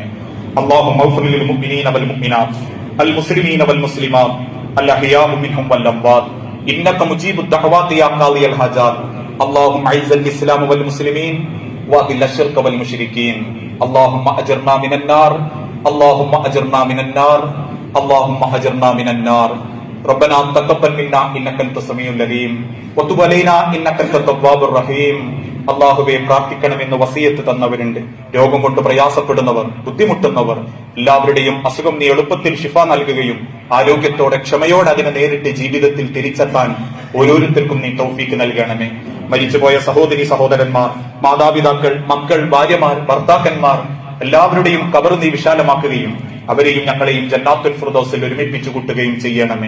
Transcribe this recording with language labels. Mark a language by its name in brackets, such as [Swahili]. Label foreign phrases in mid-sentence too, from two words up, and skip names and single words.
[Arabic] اللهم اغفر للمؤمنين والمؤمنات المسلمين والمسلمات الأحياء منهم والأموات إنك مجيب الدعوات يا قاضي الحاجات. اللهم أعز الإسلام والمسلمين وأذل الشرك والمشركين. اللهم أجرنا من النار, اللهم أجرنا من النار، اللهم أجرنا من النار. ربنا تقبل منا إنك أنت السميع العليم وتب علينا إنك أنت التواب الرحيم. [Malayalam] അള്ളാഹുവെ, പ്രാർത്ഥിക്കണമെന്ന് വസിയത്ത് തന്നവരുണ്ട്. രോഗം കൊണ്ട് പ്രയാസപ്പെടുന്നവർ, ബുദ്ധിമുട്ടുന്നവർ എല്ലാവരുടെയും അസുഖം നീ എളുപ്പത്തിൽ ശിഫ നൽകുകയും ആരോഗ്യത്തോടെ ക്ഷമയോടെ അതിനെ നേരിട്ട് ജീവിതത്തിൽ തിരിച്ചെത്താൻ ഓരോരുത്തർക്കും നീ തൗഫീക്ക് നൽകണമേ. മരിച്ചുപോയ സഹോദരി സഹോദരന്മാർ, മാതാപിതാക്കൾ, മക്കൾ, ഭാര്യമാർ, ഭർത്താക്കന്മാർ എല്ലാവരുടെയും ഖബർ നീ വിശാലമാക്കുകയും അവരെയും ഞങ്ങളെയും ജന്നാത്തുൽ ഫിർദൗസിൽ ഒരുമിപ്പിച്ചു കൂട്ടുകയും ചെയ്യണമേ.